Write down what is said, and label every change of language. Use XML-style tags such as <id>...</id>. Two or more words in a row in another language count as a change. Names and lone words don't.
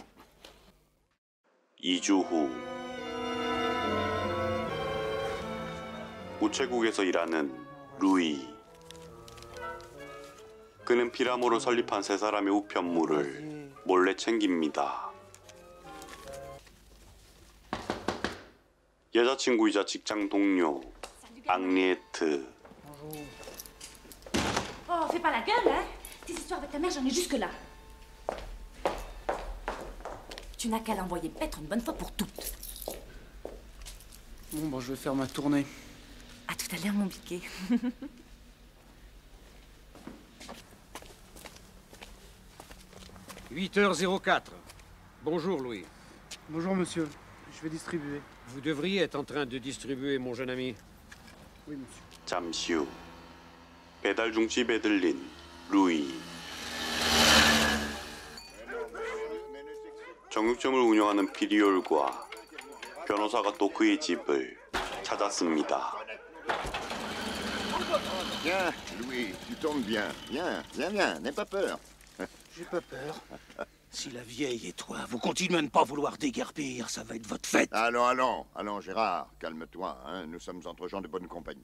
<ko>2주 후 우체국에서 일하는 루이. 그는 피라모를 설립한 세 사람의 우편물을 몰래 챙깁니다. 여자친구이자 직장 동료 앙리에트.</ko> <fr>Oh, fais pas la gueule, hein? Tes histoires avec ta mère, j'en ai jusque-là. Tu n'as qu'à l'envoyer paître une bonne fois pour toutes. Bon, je vais faire ma tournée. À tout à l'heure, mon biquet. « 8h04. Bonjour, Louis. Bonjour, monsieur. Je vais distribuer. Vous devriez être en train de distribuer, mon jeune ami. Oui, monsieur.</fr> <ko>잠시 후 배달 중 집에 들린 루이. 정육점을 운영하는 피리올과 변호사가 또 그의 집을 찾았습니다.</ko> <fr>Viens, Louis, tu tombes bien. Viens, n'aie pas peur. J'ai pas peur. Si la vieille et toi, vous continuez à ne pas vouloir déguerpir, ça va être votre fête. Allons, Gérard, calme-toi, hein. Nous sommes entre gens de bonne compagnie.</fr>